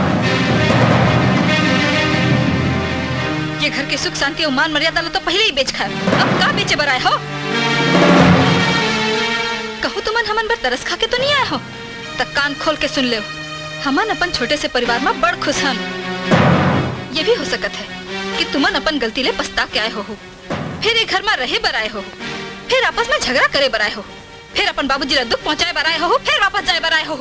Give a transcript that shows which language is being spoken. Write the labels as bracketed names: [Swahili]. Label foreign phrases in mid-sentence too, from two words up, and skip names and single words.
[Chhattisgarhi] ये घर के सुख शांति और मान मर्यादा ला तो पहले ही बेच खाए, अब का बेचे बराए हो? कहू तुमन हमन बर तरस खा के तो नहीं आए हो, तक कान खोल के सुन ले। हमन अपन छोटे से परिवार में बड़ खुश हन। ये भी हो सकत है कि तुमन अपन गलती ले पछता के आए हो, फिर एक घर में रहे बराए हो, फिर आपस में झगड़ा करे बराए हो, फिर अपन बाबूजी ला दुख पहुंचाए बराए हो, फिर वापस जाए बराए हो।